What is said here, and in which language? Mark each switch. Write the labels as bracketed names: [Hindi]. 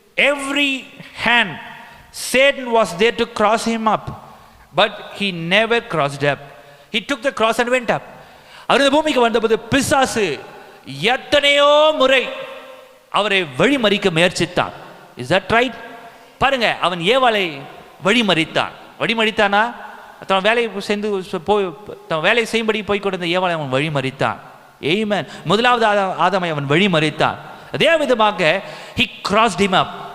[English] Every hand Satan was there to cross him up, but he never crossed up. He took the cross and went up. [Tamil] அவர் இந்த பூமிக்கு வந்தபோது பிசாசு எத்தனையோ முறை அவரை வழிமறிக்க முயற்சித்தான். [English] Is that right? [Tamil] பாருங்க, அவன் ஏவாளை வழிமறித்தான். வழிமறித்தானா? தன் வேலையை தன் வேலையை செய்யும்படி போய் கொண்டிருந்த ஏவாளை அவன் வழிமறித்தான். ஆமென். முதலாவது ஆதாமை அவன் வழிமறித்தான். அதே விதமாக [English] he crossed him up.